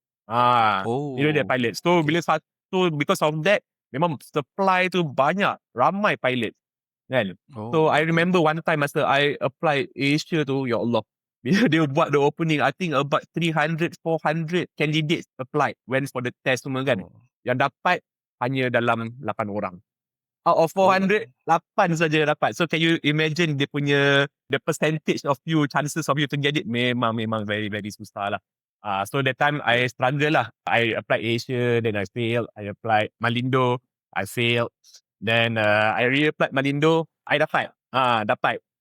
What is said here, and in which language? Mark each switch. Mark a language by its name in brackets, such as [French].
[English] They don't need that pilot. So, because of that, [Malay] memang supply tu banyak. Ramai pilot. Kan? [English] So, I remember one time [Malay] masa [English] I applied Asia [Malay] tu, ya Allah. [English] Bila dia buat the opening, I think about 300, 400 candidates applied. Went for the test [Malay] semua kan. Yang dapat hanya dalam 8 orang. [English] Out of 400, 8 saja dapat. So can you imagine the percentage of you, chances of you to get it [Malay] memang [English] very, very [Malay] susah lah. [English] So that time I struggle lah. I applied Asia, then I failed. I applied Malindo, I failed. Then I reapplied Malindo, I [Malay] dapat.